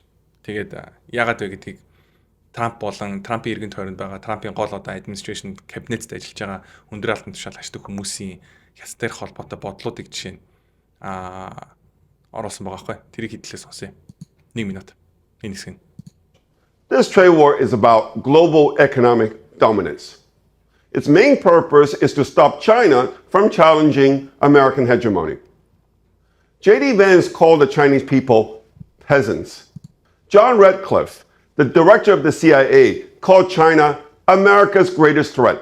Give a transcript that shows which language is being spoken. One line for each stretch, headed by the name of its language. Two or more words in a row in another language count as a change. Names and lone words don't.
Mongolian: Тэгээд яагаад вэ гэдгийг Трамп болон Трампын иргэн тойронд байгаа Трампын гол одоо administration кабинетд ажиллаж байгаа өндөр албан тушаал ашигтай хүмүүсийн хятадтай холбоотой бодлуудыг жишээ нь оруулсан байгаа байхгүй. Тэрийг хэдлээ сонсъё. 1 минут. Энэ хэсэг нь.
English: This trade war is about global economic dominance. Its main purpose is to stop China from challenging American hegemony. J.D. Vance called the Chinese people peasants. John Ratcliffe, the director of the CIA, called China America's greatest threat.